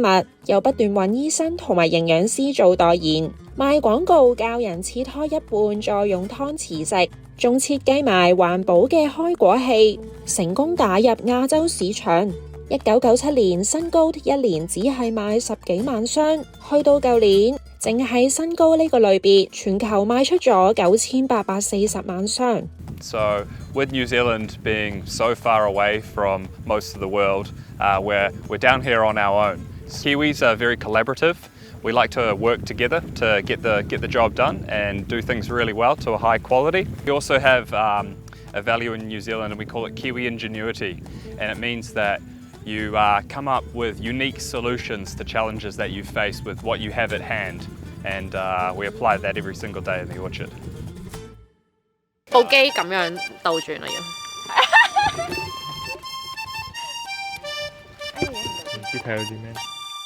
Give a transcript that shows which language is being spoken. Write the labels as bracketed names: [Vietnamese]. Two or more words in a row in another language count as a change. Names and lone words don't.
[Cantonese] 物，又不斷揾醫生同埋營養師做代言，賣廣告教人切開一半再用湯匙食，仲設計埋環保嘅開果器，成功打入亞洲市場。1997年新高一年只係賣10幾萬箱，去到舊年淨係新高呢個類別全球賣出咗9840萬箱。 [English] So with New Zealand being so far away from most of the world, we're down here on our own. Kiwis are very collaborative. We like to work together to get the job done and do things really well to a high quality. We also have a value in New Zealand and we call it Kiwi ingenuity, and it means that you come up with unique solutions to challenges that you face with what you have at hand, and we apply that every single day in the orchard. [Cantonese] 部機咁樣倒轉啦要。唔知睇到啲咩？